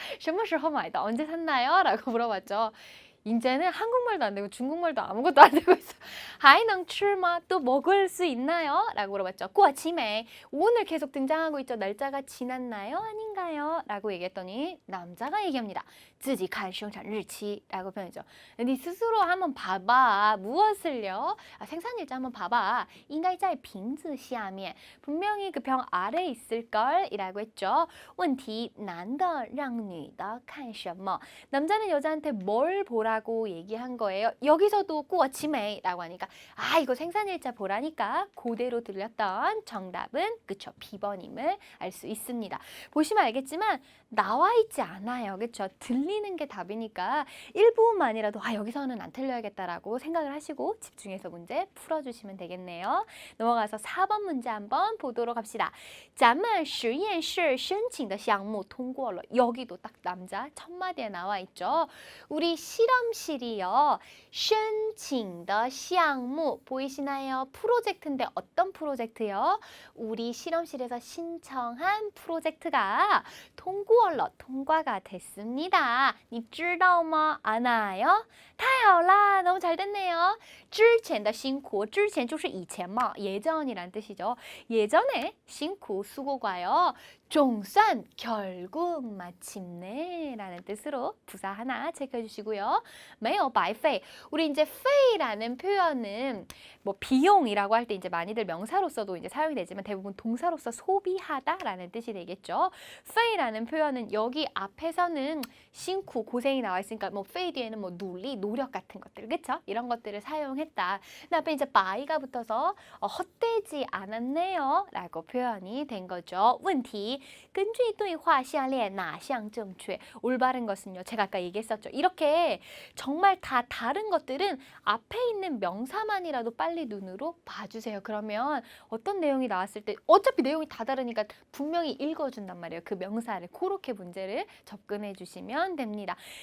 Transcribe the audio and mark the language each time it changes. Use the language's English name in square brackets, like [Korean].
[Chinese] 什么时候买的? [Korean] 언제 샀나요? 라고 물어봤죠. 이제는 한국말도 안 되고 중국말도 아무것도 안 되고 있어. [Chinese] 还能吃吗? [Korean] 또 먹을 수 있나요? 라고 물어봤죠. [Chinese] 过期没? [Korean] 오늘 계속 등장하고 있죠. 날짜가 지났나요? 아닌가요? 라고 얘기했더니 남자가 얘기합니다. [Chinese] 自己看生产日期 [Korean] 라고 표현했죠. 네 스스로 한번 봐봐. 무엇을요? 생산일자 한번 봐봐. [Chinese] 应该在瓶子下面 [Korean] 분명히 그 병 아래 있을걸 이라고 했죠. [Chinese] 问题男的让女的看什么? [Korean] 남자는 여자한테 뭘 보라고 얘기한 거예요. 여기서도 过期没 라고 하니까 아 이거 생산일자 보라니까 그대로 들렸던 정답은 그쵸 B번임을 알 수 있습니다. 보시면 알겠지만 나와 있지 않아요. 그쵸? 들리는 게 답이니까 일부분만이라도 아 여기서는 안 틀려야겠다라고 생각을 하시고 집중해서 문제 풀어주시면 되겠네요. 넘어가서 4번 문제 한번 보도록 합시다. [Chinese] 咱们实验室申请的项目通过了. [Korean] 여기도 딱 남자 첫 마디에 나와 있죠. 우리 실험실이요. [Chinese] 申请的项目 [Korean] 보이시나요? 프로젝트인데 어떤 프로젝트요? 우리 실험실에서 신청한 프로젝트가 통과가 됐습니다. [Chinese] 你知道吗? [Korean] 아나요? [Chinese] 太好啦, [Korean] 너무 잘 됐네요. [Chinese] 之前的辛苦, 之前就是以前嘛, [Korean] 예전이란 뜻이죠. 예전에辛苦, 수고가요. 종산, 결국 마침내 라는 뜻으로 부사 하나 체크해 주시고요. [Chinese] 没有白费, [Korean] 우리 이제 费라는 표현은 뭐 비용이라고 할 때 이제 많이들 명사로서도 이제 사용이 되지만 대부분 동사로서 소비하다라는 뜻이 되겠죠. 费라는 표현은 여기 앞에서는辛苦, 고생이 나와 있으니까 뭐 费 뒤에는 뭐努力, 노력 같은 것들, 그쵸? 이런 것들을 사용했다. 그 앞에 이제 by가 붙어서 헛되지 않았네요 라고 표현이 된 거죠. [Chinese] 问题根据对话下列哪项正确? [Korean] 올바른 것은요. 제가 아까 얘기했었죠. 이렇게 정말 다 다른 것들은 앞에 있는 명사만이라도 빨리 눈으로 봐주세요. 그러면 어떤 내용이 나왔을 때 어차피 내용이 다 다르니까 분명히 읽어준단 말이에요. 그 명사를 그렇게 문제를 접근해 주시면 됩니다.